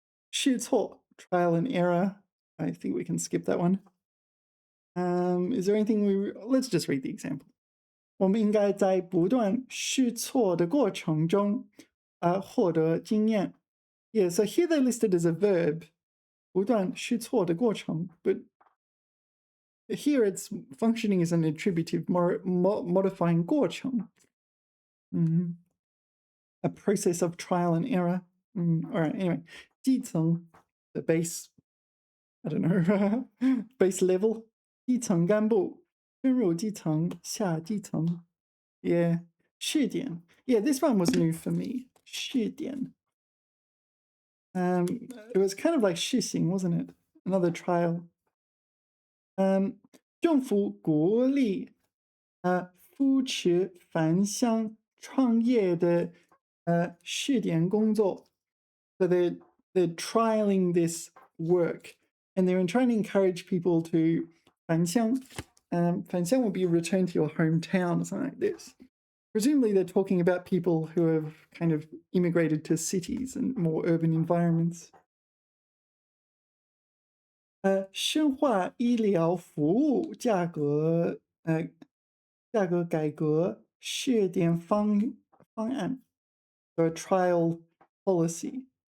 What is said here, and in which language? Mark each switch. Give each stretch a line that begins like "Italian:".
English: 试错 trial and error. I think we can skip that one. Is there anything let's just read the example.
Chinese: 我们应该在不断试错的过程中，获得经验。
English: Yeah, so here they listed as a verb,
Chinese: 不断试错的过程,
English: but here it's functioning as an attributive, modifying 过程. A process of trial and error. All right, anyway. 基层, the base, I don't know, base level.
Chinese: 基层干部，深入基层，下基层。
English: Yeah, 试点. Yeah, this one was new for me. 试点. It was kind of like 试行, wasn't it? Another trial.
Chinese: 政府鼓励扶持返乡创业的试点工作.
English: So they're trialing this work, and they're trying to encourage people to 返乡. 返乡 would be return to your hometown or something like this. Presumably they're talking about people who have kind of immigrated to cities and more urban environments.
Chinese: 深化医疗服务价格改革试点方案
English: the trial policy.